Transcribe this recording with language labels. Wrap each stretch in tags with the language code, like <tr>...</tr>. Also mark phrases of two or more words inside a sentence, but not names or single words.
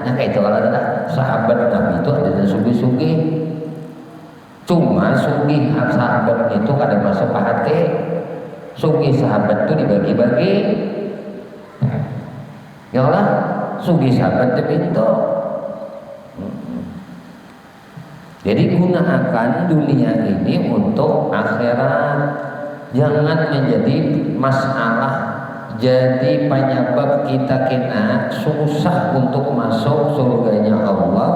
<bjn>Nah kayak itu kalau ada sahabat Nabi itu ada sugih-sugih. Cuma sugih sahabat itu kada masuk ke hati. Sugih sahabat itu dibagi-bagi.</bjn> <ar>يا الله,</ar> <bjn>sugih sahabat dipinto. Jadi gunakan dunia ini untuk akhirat. Jangan menjadi masalah, jadi penyebab kita kena susah untuk masuk surganya Allah.</bjn>